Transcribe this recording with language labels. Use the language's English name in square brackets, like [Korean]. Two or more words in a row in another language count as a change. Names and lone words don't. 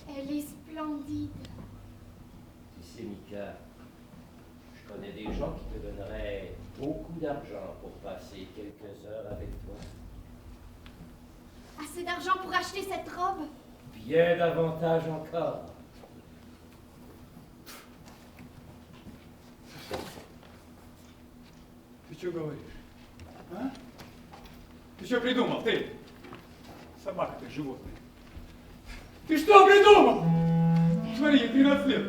[French] Elle est splendide. Tu sais, Mika, je connais des gens qui te donneraient beaucoup d'argent pour passer quelques heures avec toi. Assez d'argent pour acheter cette robe? Bien davantage encore. [Russian] Ты что говоришь? А? Ты что придумал, ты? Собака ты, животное. Ты что придумал? Смотри, ей 13 лет.